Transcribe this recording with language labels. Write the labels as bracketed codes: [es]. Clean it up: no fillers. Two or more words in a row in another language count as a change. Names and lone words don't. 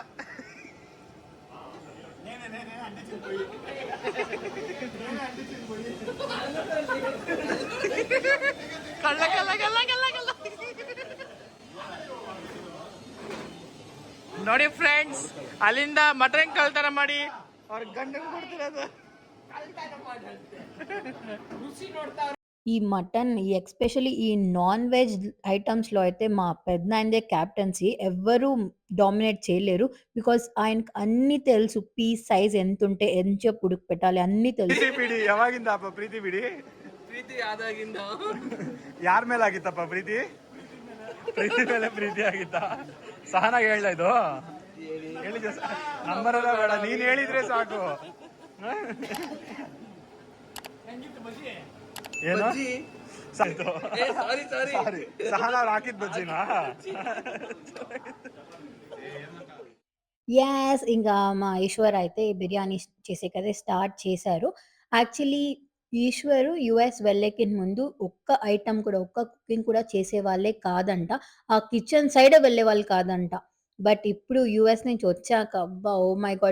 [kn] ಕಳ್ಳ ಕಳ್ಳ ಕಳ್ಳ ಕಳ್ಳ ಕಳ್ಳ. ನೋಡಿ ಫ್ರೆಂಡ್ಸ್, ಅಲ್ಲಿಂದ ಮಟನ್ ಕಳ್ತನ ಮಾಡಿ ಅವ್ರ ಗಂಡಂಗ್ ಕೊಡ್ತಿರೋದು. [te] ఈ మటన్ ఎస్పెషల్లీ ఈ [en] non veg [te] ఐటమ్స్‌లో అయితే మా పెదనాయనదే క్యాప్టెన్సీ. ఎవ్వరూ డామినేట్ చేయలేరు. బికాజ్ ఆయనకి అన్నీ తెలుసు. పీస్ సైజ్ ఎంతుంటే ఎంతసేపు ఉడకపెట్టాలి అన్నీ తెలుసు. [kn] ಪ್ರೀತಿ ಬಿಡಿ ಯಾವಾಗಿಂದಪ್ಪ ಪ್ರೀತಿ ಬಿಡಿ? ಪ್ರೀತಿ ಆದಾಗಿಂದ ಯಾರ ಮೇಲೆ ಆಗಿತ್ತಪ್ಪ ಪ್ರೀತಿ? ಪ್ರೀತಿ ಮೇಲೆ ಪ್ರೀತಿ ಆಗಿತ್ತ? ಸಹನಾಗಿ ಹೇಳ್ದ ಇದು ಹೇಳಿದ ನಂಬರ್ ಎಲ್ಲ ಬೇಡ, ನೀನ್ ಹೇಳಿದ್ರೆ ಸಾಕು. ಏನು ಸಾಯ್ತು? ಸಾರಿ ಸಾರಿ, ಸಹನ ಹಾಕಿದ್ ಬಜ್ಜಿನಾ? [te] యాస్ ఇంకా మా ఈశ్వర్ అయితే బిర్యానీ చేసేకైతే స్టార్ట్ చేశారు. యాక్చువల్లీ ఈశ్వరు యూఎస్ వెళ్ళేకి ముందు ఒక్క ఐటెమ్ కూడా, ఒక్క కుకింగ్ కూడా చేసేవాళ్ళే కాదంట. ఆ కిచెన్ సైడే వెళ్ళేవాళ్ళు కాదంట. బట్ ఇప్పుడు యూఎస్ నుంచి వచ్చాక అబ్బా! [en] oh my god!